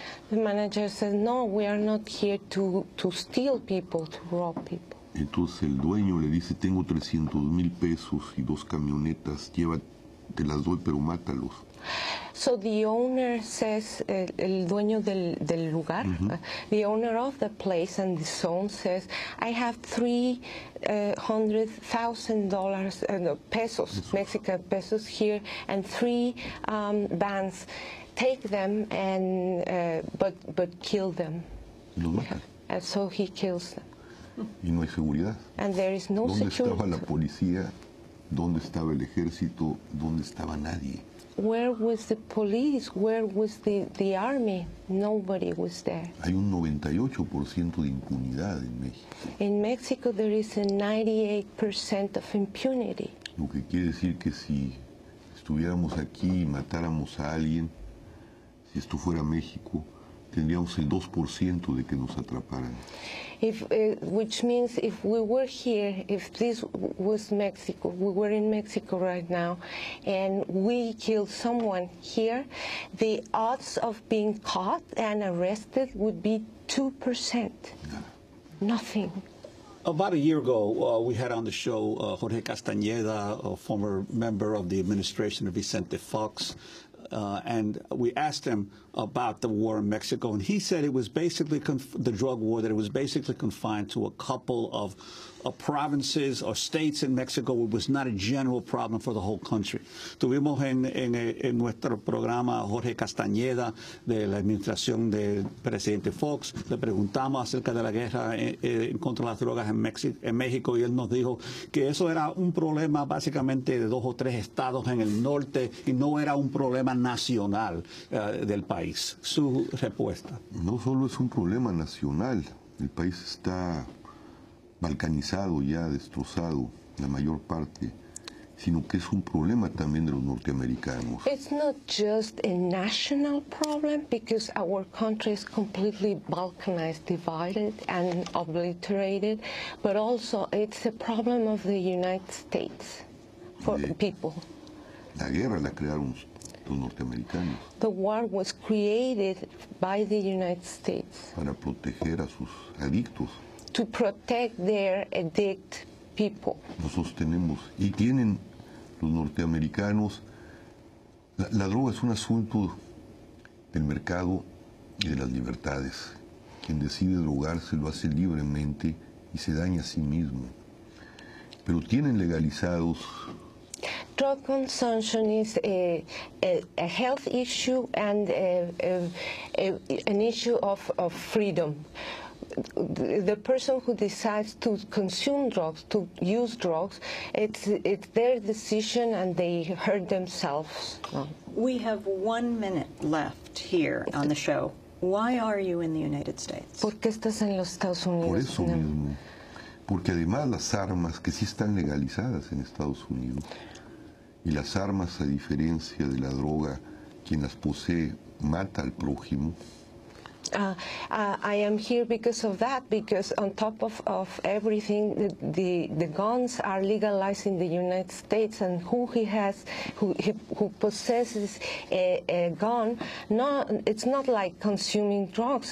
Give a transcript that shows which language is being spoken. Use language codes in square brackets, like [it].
[en] The manager says, no, we are not here to steal people, to rob people. [es] Entonces el dueño le dice, tengo 300,000 pesos y 2 camionetas, te las doy pero mátalos. [en] So the owner says, [es] el dueño del lugar, [en] the owner of the place and the zone says, I have $300,000 pesos, Mexican pesos here, and 3 vans. Take them and but kill them. [es] Los matan. [en] And so he kills them. [es] Y no hay seguridad. [en] And there is no [es] ¿Dónde [en] security. [es] estaba la policía? ¿Dónde estaba el ejército? ¿Dónde estaba nadie? [en] Where was the police? Where was the army? Nobody was there. [es] Hay un 98% de impunidad en México. [en] In Mexico there is a 98% of impunity. [es] Lo que quiere decir que si estuviéramos aquí y matáramos a alguien, si esto fuera México, tendríamos el 2% de que nos atraparan. [en] Which means if we were here, if this was Mexico, we were in Mexico right now, and we killed someone here, the odds of being caught and arrested would be 2%. Nothing. About a year ago, we had on the show Jorge Castañeda, a former member of the administration of Vicente Fox, and we asked him about the war in Mexico, and he said it was basically the drug war, that it was basically confined to a couple of provinces or states in Mexico. It was not a general problem for the whole country. [es] Tuvimos en nuestro programa a Jorge Castañeda de la administración del presidente Fox. Le preguntamos acerca de la guerra en contra de las drogas en México, y él nos dijo que eso era un problema básicamente de 2 o 3 estados en el norte y no era un problema nacional del país. Su respuesta. No solo es un problema nacional, el país está balcanizado ya, destrozado, la mayor parte, sino que es un problema también de los norteamericanos. [en] It's not just a national problem because our country is completely balkanized, divided and obliterated, but also it's a problem of the United States for people. [es] La guerra la crearon los norteamericanos. [en] The war was created by the United States [es] para proteger a sus adictos. [en] to protect their addict people. [es] Nosotros tenemos, y tienen los norteamericanos, la droga es un asunto del mercado y de las libertades. Quien decide drogarse lo hace libremente y se daña a sí mismo. Pero tienen legalizados. [en] Drug consumption is a health issue and an issue of freedom. The person who decides to consume drugs, to use drugs, it's their decision and they hurt themselves. We have 1 minute left here on the show. Why are you in the United States? [es] ¿Por qué estás en los Estados Unidos? Por eso mismo. Porque además las armas que sí están legalizadas en Estados Unidos, y las armas, a diferencia de la droga, quien las posee mata al prójimo. [en] I am here because of that, because on top of everything, the guns are legalized in the United States, and who possesses a gun, it's not like consuming drugs.